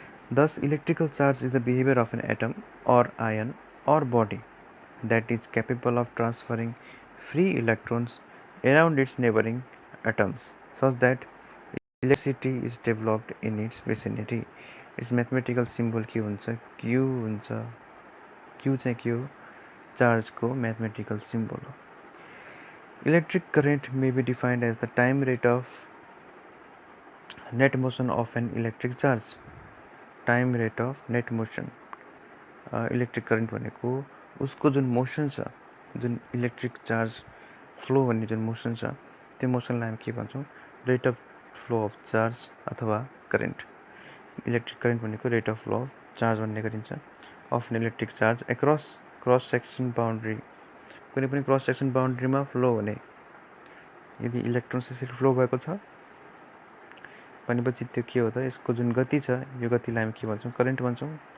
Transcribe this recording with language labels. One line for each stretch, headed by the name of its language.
English: Thus, electrical charge is the behavior of an atom or ion or body that is capable of transferring free electrons around its neighboring atoms, such that electricity is developed in its vicinity. Its mathematical symbol
Nepali: के हुन्छ, Q हुन्छ। Q चाहिँ के हो, चार्जको mathematical symbol हो। Electric current may be defined as the time rate of net motion of an electric charge.
English: time rate of net motion,
Nepali: electric current भनेको उसको जुन मोसन छ, जुन इलेक्ट्रिक चार्ज फ्लो भन्ने जुन मोसन छ, त्यो मोसनलाई हामी के भन्छौँ,
English: rate of flow of charge
Nepali: अथवा करेन्ट। इलेक्ट्रिक करेन्ट भनेको
English: rate of flow of charge
Nepali: भन्ने गरिन्छ,
English: of an electric charge across cross section boundary,
Nepali: कुनै पनि क्रस सेक्सन बााउन्ड्रीमा फ्लो हुने, यदि इलेक्ट्रोन्स यसरी फ्लो भएको छ भनेपछि त्यो के हो त, यसको जुन गति छ, यो गतिलाई हामी के भन्छौँ, करेन्ट भन्छौँ।